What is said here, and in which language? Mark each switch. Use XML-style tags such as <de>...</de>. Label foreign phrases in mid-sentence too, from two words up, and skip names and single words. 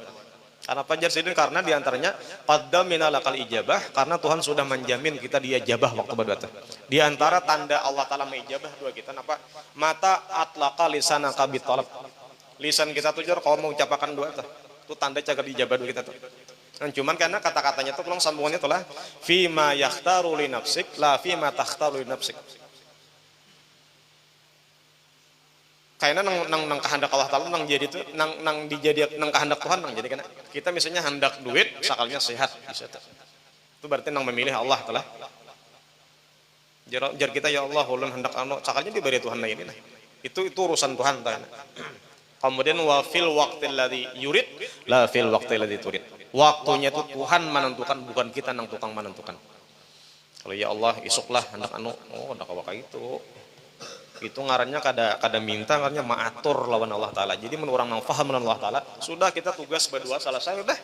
<bjn>Karena pajar sidin karena diantaranya pada minalakal ijabah karena Tuhan sudah menjamin kita diijabah waktu berdoa. Di antara tanda Allah Taala mengijabah doa kita apa?</bjn> <ar>متى أطلق لسانك بالطلب.</ar> <bjn>Lisan kita tuh jar kalau mau ucapkan doa tuh. Itu tanda cagar diijabah doa kita tuh. Nah, cuman karena kata-katanya tuh tolong sambungannya tuh</bjn> <ar>لا فيما يختار لنفسك لا فيما تختار لنفسك.</ar> <bjn>Kayaknya nang kehendak Allah Taala nang jadi itu nang dijadi nang kehendak Tuhan nang jadi kan kita misalnya hendak duit sakalnya sehat bisa tuh. Itu berarti nang memilih Allah telah jar kita ya Allah ulun hendak anu sakalnya diberi Tuhan nah ini nah. Itu urusan Tuhan tah. Kemudian</bjn> <ar>وفي الوقت الذي يريد لا في الوقت الذي تريد.</ar> <bjn>Waktunya itu Tuhan menentukan bukan kita nang tukang menentukan. Kalau ya Allah isuklah hendak anu hendak awak itu. Itu ngarannya kada minta ngarannya maatur lawan Allah Taala. Jadi menurut orang nang paham lawan Allah Taala, sudah kita tugas berdua selesai udah.</bjn>